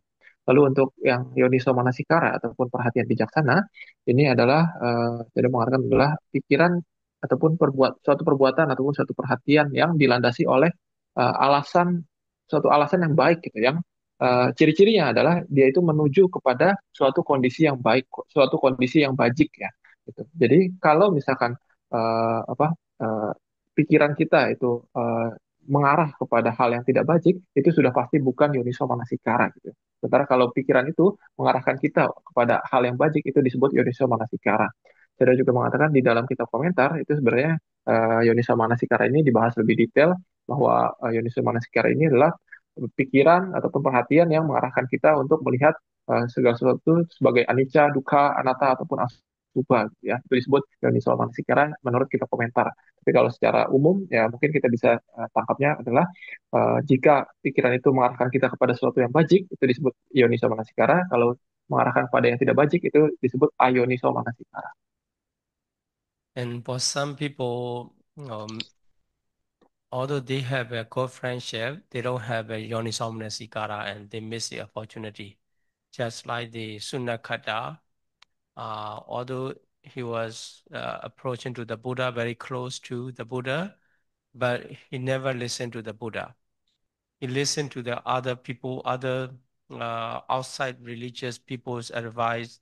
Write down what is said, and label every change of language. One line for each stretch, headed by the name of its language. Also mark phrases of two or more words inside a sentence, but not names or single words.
Indonesian: Lalu untuk yang Yoniso Manasikara ataupun perhatian bijaksana, ini adalah tidak mengatakan adalah pikiran ataupun suatu perbuatan ataupun suatu perhatian yang dilandasi oleh suatu alasan yang baik gitu, yang ciri-cirinya adalah dia itu menuju kepada suatu kondisi yang baik, suatu kondisi yang bajik ya. Gitu. Jadi kalau misalkan uh, apa uh, pikiran kita itu mengarah kepada hal yang tidak bajik, itu sudah pasti bukan yoniso manasikara gitu. Sementara kalau pikiran itu mengarahkan kita kepada hal yang bajik, itu disebut yoniso manasikara. Saya juga mengatakan di dalam kitab komentar itu sebenarnya yoniso manasikara ini dibahas lebih detail bahwa yoniso manasikara ini adalah pikiran ataupun perhatian yang mengarahkan kita untuk melihat segala sesuatu sebagai anicca, dukkha, anatta ataupun asubha gitu ya. Itu disebut yoniso manasikara menurut kita komentar. Tapi kalau secara umum ya mungkin kita bisa tangkapnya adalah jika pikiran itu mengarahkan kita kepada sesuatu yang bajik itu disebut yoniso manasikara. Kalau mengarahkan pada yang tidak bajik itu disebut ayoniso manasikara.
English: And for some people, although they have a good friendship, they don't have a yoniso manasikara and they miss the opportunity. Just like the Sunakata, although he was approaching to the Buddha, very close to the Buddha, but he never listened to the Buddha. He listened to the other people, other outside religious people's advice.